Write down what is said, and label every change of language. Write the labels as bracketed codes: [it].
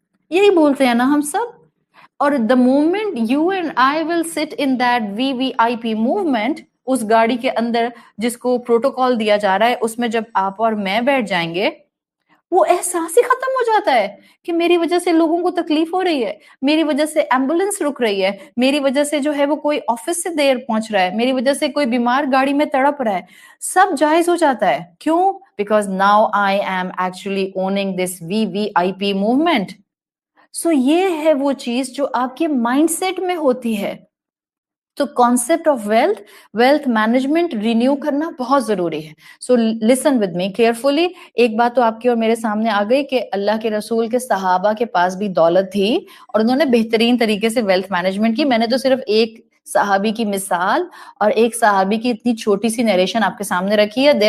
[ur] یہی بولتے ہیں نا ہم سب. اور [en] the moment you and I will sit in that VVIP movement, [ur] اس گاڑی کے اندر جس کو پروٹوکول دیا جا رہا ہے, اس میں جب آپ اور میں بیٹھ جائیں گے, وہ احساس ہی ختم ہو جاتا ہے کہ میری وجہ سے لوگوں کو تکلیف ہو رہی ہے, میری وجہ سے ایمبولینس رک رہی ہے, میری وجہ سے جو ہے وہ کوئی آفس سے دیر پہنچ رہا ہے, میری وجہ سے کوئی بیمار گاڑی میں تڑپ رہا ہے. سب جائز ہو جاتا ہے. [en] کیوں؟ Because now I am actually owning this VVIP movement. [ur] سو یہ ہے وہ چیز جو آپ کے مائنڈ سیٹ میں ہوتی ہے. تو concept of wealth management renew کرنا بہت ضروری ہے. [en] So listen with me carefully. [ur] ایک بات تو آپ کی اور میرے سامنے آ گئی کہ اللہ کے رسول کے صحابہ کے پاس بھی دولت تھی اور انہوں نے بہترین طریقے سے ویلتھ مینجمنٹ کی. میں نے تو صرف ایک صحابی کی مثال اور ایک صحابی کی اتنی چھوٹی سی نیریشن آپ کے سامنے رکھی ہے.